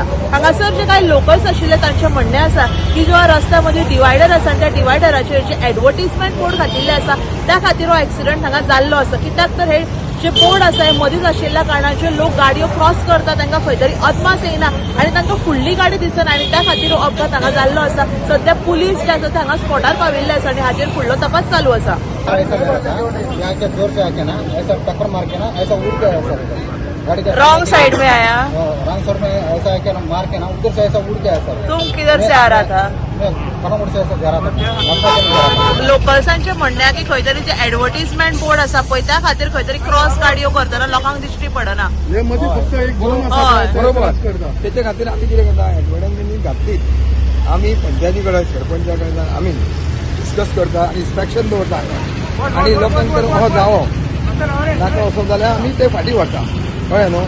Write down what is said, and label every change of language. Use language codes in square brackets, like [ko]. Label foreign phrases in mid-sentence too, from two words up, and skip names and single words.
[kok] हांगासर जे कांय लोकल्स आशिल्ले तांचें म्हणणें आसा की जो रस्त्या मदीं डिवायडर आसा त्या डिवायडराचेर जे [en] advertisement board [kok] घातिल्ले आसा त्या खातीर हो एक्सिडंट हांगा जाल्लो आसा। कित्याक तर हे जे बोर्ड आसा हे मदींच आशिल्ल्या कारणाचे लोक गाडयो क्रॉस करता तांकां खंय तरी अदमास येना आनी तांकां फुडली गाडी दिसना आनी त्या खातीर हो अपघात हांगा जाल्लो आसा। सध्या पुलीस जे आसा ते हांगा स्पॉटार पाविल्ले आसा आनी हाचेर फुडलो तपास चालू आसा। [en] wrong side [hi] में आया, [en] wrong side [hi] में ऐसा है कि मार के ना उधर से ऐसा उड़ गया सर। तुम किधर से आ रहा था? मैं कनौड़ से ऐसा जा रहा था। [kok] लोकल्सांचे म्हणणें आहे की खंय तरी जे [en] advertisement board [kok] आसा पळय त्या खातीर खंय तरी क्रॉस गाडयो करतना लोकांक दिश्टी पडना। हे मध्ये फक्त एक दोन बरोबर त्याच्या खातीर आमी कितें करता एडवर्टायजमेंट घातली आमी पंचायती कडेन सरपंचा कडेन आमी डिस्कस करता आनी इन्स्पेक्शन दवरता आनी लोकांक तर हो जावो नाका असो जाल्यार आमी ते फाटीं व्हरता कळ्ळें न्हू।